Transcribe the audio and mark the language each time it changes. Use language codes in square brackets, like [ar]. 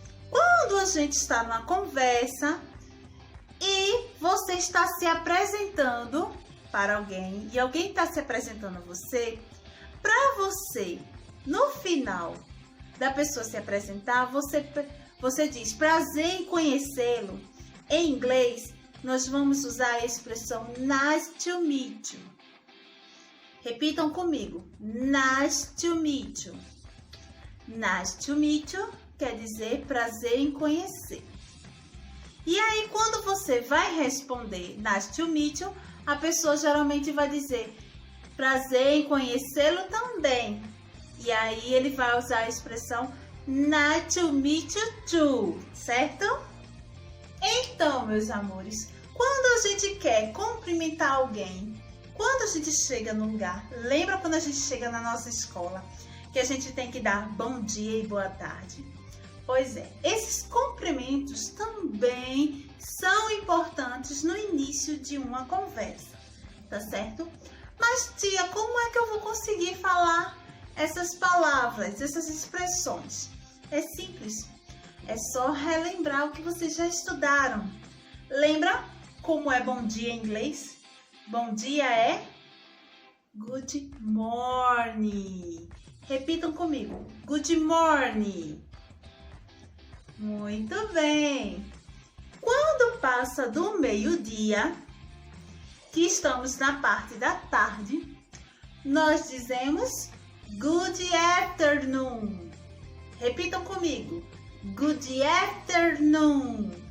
[pt] Quando a gente está numa conversa e você está se apresentando para alguém e alguém está se apresentando a você, para você, no final da pessoa se apresentar, você diz prazer em conhecê-lo. Em inglês, nós vamos usar a expressão [en] nice to meet you. [pt] Repitam comigo, [en] nice to meet you. Nice to meet you [pt] quer dizer prazer em conhecer. E aí, quando você vai responder [en] nice to meet you, [pt] a pessoa geralmente vai dizer prazer em conhecê-lo também. E aí ele vai usar a expressão [en] nice to meet you too, [pt] certo? Então, meus amores, quando a gente quer cumprimentar alguém, quando a gente chega no lugar, lembra quando a gente chega na nossa escola, que a gente tem que dar bom dia e boa tarde? Pois é, esses cumprimentos também são importantes no início de uma conversa, tá certo? Mas, tia, como é que eu vou conseguir falar essas palavras, essas expressões? É simples, é só relembrar o que vocês já estudaram. Lembra como é bom dia em inglês? Bom dia é [en] good morning. [pt] Repitam comigo, [en] good morning. [pt] Muito bem. Quando passa do meio-dia, que estamos na parte da tarde, nós dizemos [en] good afternoon. [pt] Repitam comigo, [en] good afternoon.